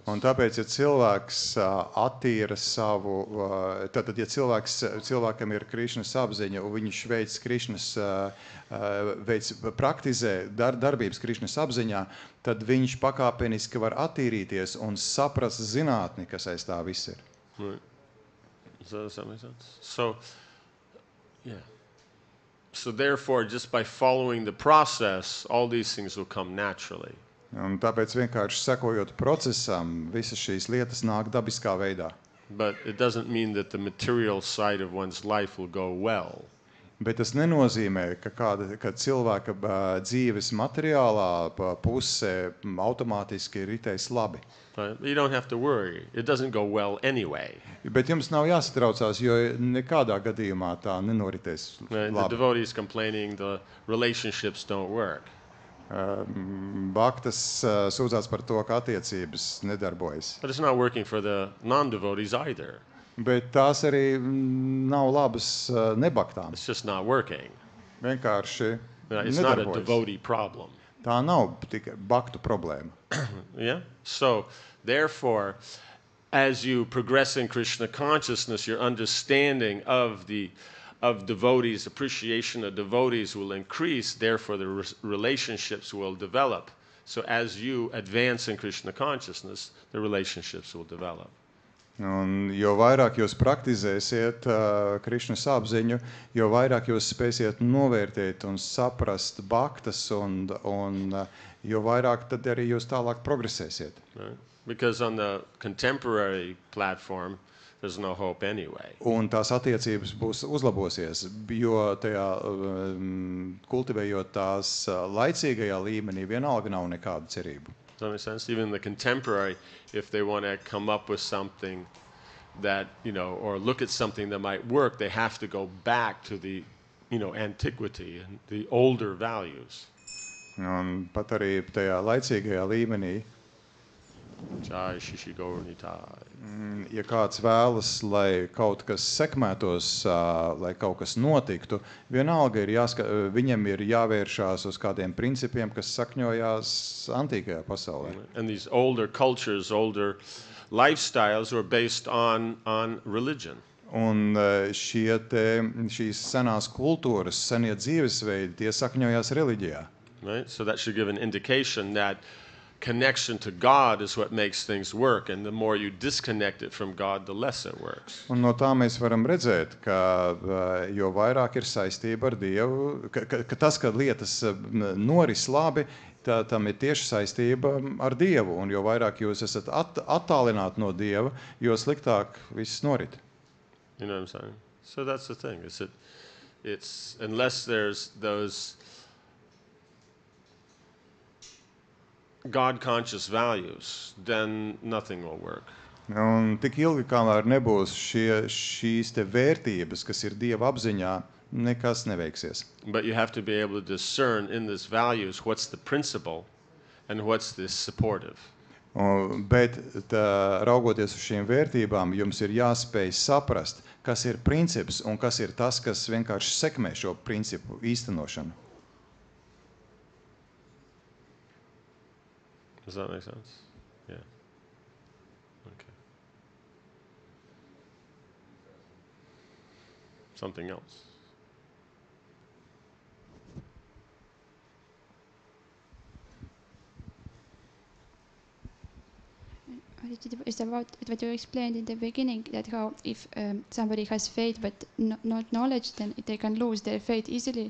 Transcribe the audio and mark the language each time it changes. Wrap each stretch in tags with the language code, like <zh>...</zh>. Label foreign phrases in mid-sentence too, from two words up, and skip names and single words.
<lv>Un tāpēc, ja cilvēks attīra savu, tātad, ja cilvēkam ir Krišnas apziņa, un viņš praktizē darbības Krišnas apziņā, tad viņš pakāpeniski var attīrīties un saprast zinātni, kas aiz tā viss ir.</lv> <en>Right. Does that make sense? So, yeah. So therefore, just by following the process, all these things will come naturally.</en> <lv>Un tāpēc vienkārši sekojot procesam, visas šīs lietas nāk dabiskā veidā.</lv> <en>But it doesn't mean that the material side of one's life will go well.</en> <lv>Bet tas nenozīmē, ka cilvēka dzīves materiālā puse automātiski ritēs labi.</lv> <en>Right? You don't have to worry. It doesn't go well anyway.</en> <lv>Bet jums nav jāsatraucās, jo nekādā gadījumā tā nenoritēs</lv> <en>Right? The</en> <lv>labi.</lv> <en>devotees complaining the relationships don't work.</en> <lv>Bhaktas sūdzās par to, ka attiecības nedarbojas.</lv> <en>But it's not working for the non-devotees either.</en> <lv>Bet tās arī nav labas nebaktām.</lv> <en>It's just not working.</en> <lv>Vienkārši</lv> <en>It's not a</en> <lv>nedarbojas.</lv> <en>devotee problem.</en> <lv>Tā nav tikai baktu problēma.</lv> <en>Yeah? So, therefore, as you progress in Krishna consciousness, your understanding of devotees, appreciation of devotees will increase, therefore the relationships will develop. So as you advance in Krishna consciousness, the relationships will develop.</en> <lv>Un jo vairāk jūs praktizēsiet Krišnas apziņu, jo vairāk jūs spēsiet novērtēt un saprast bhaktas, un jo vairāk tad arī jūs tālāk progresēsiet.</lv> <en>Right? Because on the contemporary platform, there's no hope anyway.</en> <lv>Un tās attiecības būs uzlabosies, jo tajā kultivējot tās laicīgajā līmenī vienalga nav nekādu cerību.</lv> <en>Does that make sense? Even the contemporary, if they want to come up with something that, or look at something that might work, they have to go back to the, antiquity and the older values.</en> <lv>Un pat arī tajā laicīgajā līmenī, Jai Shishi Gaurnitai. ja kāds vēlas, lai kaut kas sekmētos, lai kaut kas notiktu, vienalga viņam ir jāvēršās uz kādiem principiem, kas sakņojās antīkajā pasaulē.</lv> <en>And these older cultures, older lifestyles were based on religion.</en> <lv>Un šīs senās kultūras, senie dzīvesveidi, tie sakņojās reliģijā.</lv> <en>Right? So that should give an indication that connection to God is what makes things work, and the more you disconnect it from God, the less it works.</en> <lv>Un no tā mēs varam redzēt, ka jo vairāk ir saistība ar Dievu, ka tas, ka lietas noris labi, tam ir tieši saistība ar Dievu, un jo vairāk jūs esat attālināti no Dieva, jo sliktāk viss norit.</lv> <en>You know what I'm saying? So that's the thing. It's unless there's those God-conscious values, then nothing will work.</en> <lv>Un tik ilgi, kamēr nebūs šīs te vērtības, kas ir Dieva apziņā, nekas neveiksies.</lv> <en>But you have to be able to discern in these values what's the principle and what's the supportive.</en> <lv>Bet raugoties uz šīm vērtībām, jums ir jāspēj saprast, kas ir princips un kas ir tas, kas vienkārši sekmē šo principu īstenošanu.</lv> <en>Does that make sense? Yeah. Okay. Something else. It's about what you explained in the beginning, that how if somebody has faith but not knowledge, then they can lose their faith easily.</en>